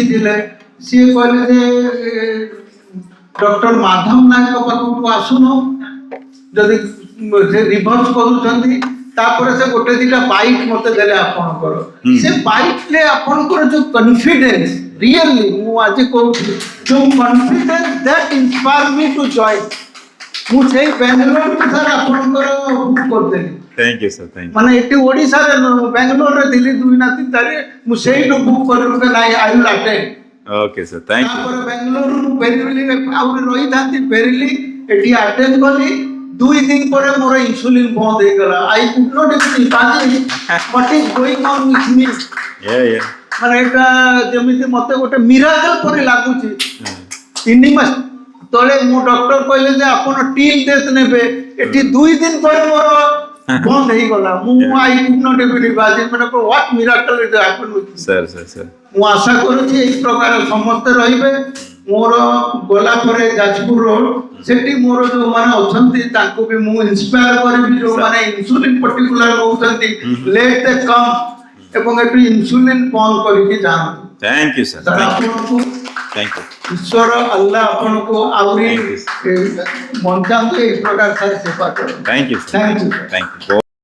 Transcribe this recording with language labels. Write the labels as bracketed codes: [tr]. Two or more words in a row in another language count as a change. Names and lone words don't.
[or] ଥିଲେ ସିଏ କହିଲେ ଯେ ଡକ୍ଟର ମାଧବ ନାୟକ ପାଖକୁ ଆସୁନ ଯଦି ସେ ରିଭର୍ସ କରୁଛନ୍ତି ତାପରେ ସେ ଗୋଟେ ଦିଟା ବାଇକ୍ ମତେ ଦେଲେ ଆପଣଙ୍କର ସେ ବାଇକ୍ରେ ଆପଣଙ୍କର ଯୋଉ କନଫିଡେନ୍ସ ରିଏଲି ମୁଁ ଆଜି କହୁଛି ଯୋଉ [en] confidence that inspire me to join [or] ମୁଁ ସେଇ ବାଙ୍ଗାଲୋରରୁ ସାର୍ ଆପଣଙ୍କର ବୁକ୍ କରିଦେଲି [en] Thank you, sir. Thank you. [or] ମାନେ ଏଠି ଓଡ଼ିଶାରେ ବାଙ୍ଗାଲୋରରେ ଥିଲି 2 ନା 3 ତାରିଖ ମୁଁ ସେଇଠୁ ବୁକ୍ କରିଲି ନାଇଁ [en] I will attend Okay, sir. Thank you. [or] ତାପରେ ବାଙ୍ଗାଲୋରରୁ ଫେରିଲି ଆହୁରି ରହିଥାନ୍ତି ଫେରିଲି ଏଠି ଆଟେଣ୍ଡ କଲି 2 ଦିନ ପରେ ମୋର ଇନ୍ସୁଲିନ୍ ବନ୍ଦ ହେଇଗଲା [en] I could not imagine what is going on with me Yeah. [or] ମାନେ ଏଟା ଯେମିତି ମତେ ଗୋଟେ ମିରାକଲ ପରି ଲାଗୁଛି 3 ମାସ ତଳେ ମୁଁ ଡକ୍ଟର କହିଲେ ଯେ ଆପଣ [en] till death [or] ନେବେ ଏଠି 2 ଦିନ ପରେ ମୋର ବନ୍ଦ ହେଇଗଲା ମୁଁ [en] I could not imagine [or] ମାନେ [en] what miracle it happened with me Sir. [or] ମୁଁ ଆଶା କରୁଛି ଏଇ ପ୍ରକାର ସମସ୍ତେ ରହିବେ ମୋର ଗଲା ପରେ ଯାଜପୁର ରୋଡ ସେଠି ମୋର ଯୋଉମାନେ ଅଛନ୍ତି ତାଙ୍କୁ ବି ମୁଁ ଇନ୍ସପାୟାର କରିବି ଯୋଉମାନେ ଇନ୍ସୁଲିନ୍ ପର୍ଟିକୁଲାର ନଉଛନ୍ତି [en] let they come [or] ଏବଂ ଏଠୁ ଇନ୍ସୁଲିନ୍ ବନ୍ଦ କରିକି ଯାଆନ୍ତୁ [en] Thank you, sir. Thank you. [or] ଆପଣଙ୍କୁ [en] Thank you. [or] ଈଶ୍ୱର ଆଲ୍ଲାହ ଆପଣଙ୍କୁ ଆହୁରି ବଞ୍ଚାନ୍ତୁ ଏଇ ପ୍ରକାର ସାର୍ ସେବା କରନ୍ତୁ [en] Thank you, sir. Thank you. Thank you.